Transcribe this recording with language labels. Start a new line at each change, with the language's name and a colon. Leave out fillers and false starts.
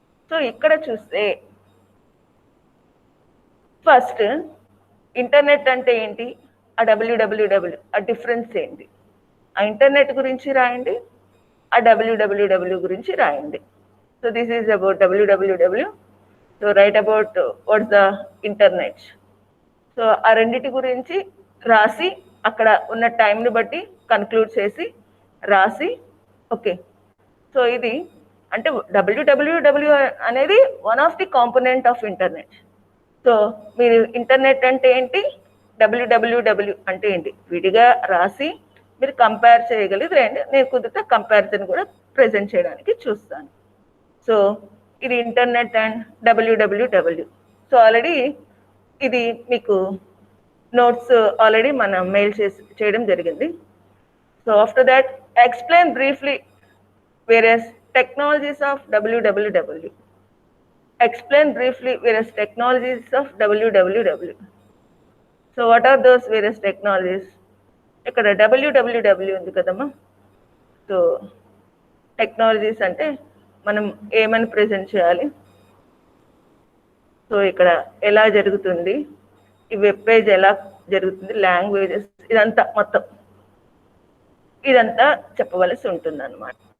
Telugu: So ఇక్కడ చూస్తే first internet అంటే ఏంటి, ఆ WWW ఆ డిఫరెన్స్ ఏంటి, ఆ ఇంటర్నెట్ గురించి రాయండి, ఆ WWW గురించి రాయండి.
English: So this is about WWW. So write about what's the internet.
Telugu: So ఆ రెండిటి గురించి రాసి అక్కడ ఉన్న టైంని బట్టి కన్క్లూడ్ చేసి రాసి.
English: Okay, so ఇది అంటే WWW అనేది one of the component of internet.
Telugu: So మీరు ఇంటర్నెట్ అంటే ఏంటి, WWW అంటే ఏంటి విడిగా రాసి మీరు కంపేర్ చేయగలిగితే నేను కుదిరితే కంపారిజన్ కూడా ప్రెజెంట్ చేయడానికి చూస్తాను. సో ఇది internet and WWW. So already ఇది మీకు నోట్స్ ఆల్రెడీ మనం మెయిల్ చేయడం జరిగింది.
English: So after that explain briefly various technologies of WWW. explain briefly various technologies of www. So what are those various technologies?
Telugu: ఇక్కడ www ఉంది కదమ్మా. So technologies అంటే మనం ఏమని ప్రెజెంట్ చేయాలి, సో ఇక్కడ ఎలా జరుగుతుంది, ఈ వెబ్ పేజ్ ఎలా జరుగుతుంది, లాంగ్వేజెస్, ఇదంతా మొత్తం ఇదంతా చెప్పవలసి ఉంటుంది అన్నమాట.